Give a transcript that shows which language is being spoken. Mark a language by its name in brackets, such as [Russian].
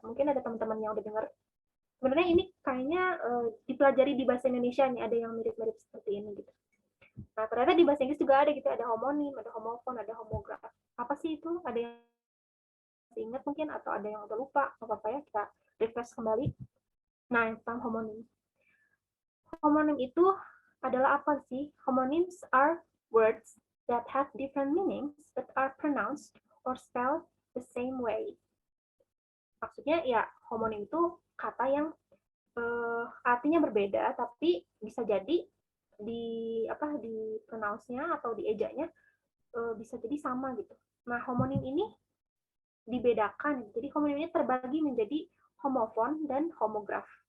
[Indonesian] Mungkin ada teman-teman yang udah dengar. Sebenarnya ini kayaknya dipelajari di bahasa Indonesia nih, ada yang mirip-mirip seperti ini gitu. Nah, ternyata di bahasa Inggris juga ada gitu, ada homonim, ada homofon, ada homograf. Apa sih itu? Ada yang ingat mungkin atau ada yang udah lupa? Apa-apa ya, kita refresh kembali. Nah, tentang homonim. Homonim itu adalah apa sih? [English] Homonyms are words that have different meanings but are pronounced or spelled the same way. [Indonesian] Maksudnya ya homonim itu kata yang artinya berbeda tapi bisa jadi di pronounce-nya atau di ejanya bisa jadi sama gitu. Nah, homonim ini dibedakan. Jadi homonim ini terbagi menjadi homofon dan homograf.